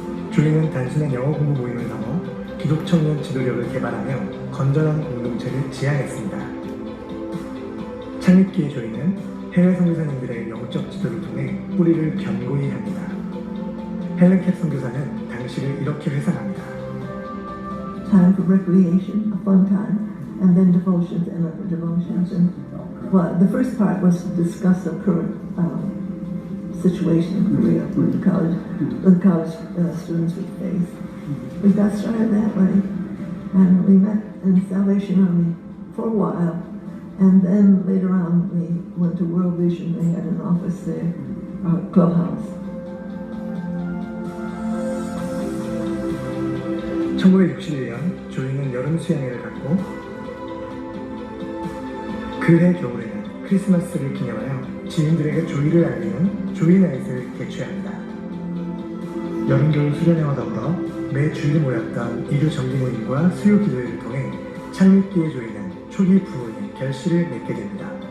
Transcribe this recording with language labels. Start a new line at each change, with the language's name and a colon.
Korean: 조이는 단순한 영어 공부 모임을 넘어 기독 청년 지도력을 개발하며 건전한 공동체를 지향했습니다. 창립기의 조이는 해외 선교사님들의 영적 지도를 통해 뿌리를 견고히 합니다. 헬렌 캡 선교사는 당시를 이렇게 회상합니다.
English: Time for recreation, a fun time, and then devotions and other devotions. And well, the first part was to discuss the current situation in Korea with the college students with faith. We got started that way, and we met in Salvation Army for a while, and then later on we went to World Vision. They had an office there, clubhouse.
Korean: 1961년 조이는 여름 수양회를 갖고 그해 겨울에는 크리스마스를 기념하여 지인들에게 조이를 알리는 조이나잇을 개최합니다. 여름 겨울 수련회와 더불어 매 주일 모였던 일요 정기 모임과 수요 기도회를 통해 창립기의 조이는 초기 부흥의 결실을 맺게 됩니다.